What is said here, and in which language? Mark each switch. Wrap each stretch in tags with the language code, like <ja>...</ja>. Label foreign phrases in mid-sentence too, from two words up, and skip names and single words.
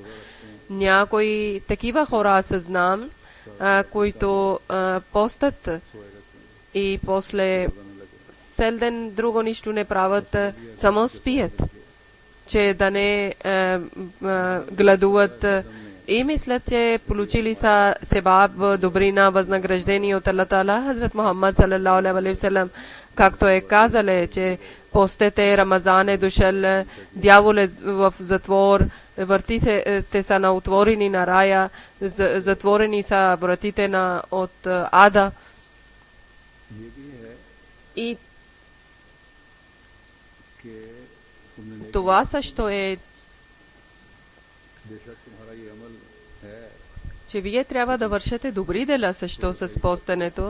<bg>Някои такива хора аз знам, които постат и после цел ден друго нищо не правят, само спият, че да не гладуват и мислят, че получили са себаб, добрина, възнаграждение от Аллах Таала.</bg> <ar>Хазрат Мухаммад صلى الله عليه وسلم,</ar> <bg>както е казал, че постете, Рамазан е дошъл, дявол е в затвор, вратите са на отворени на рая, затворени са вратите от ада. И това също е, че вие трябва да вършите добри дела също с постенето.</bg>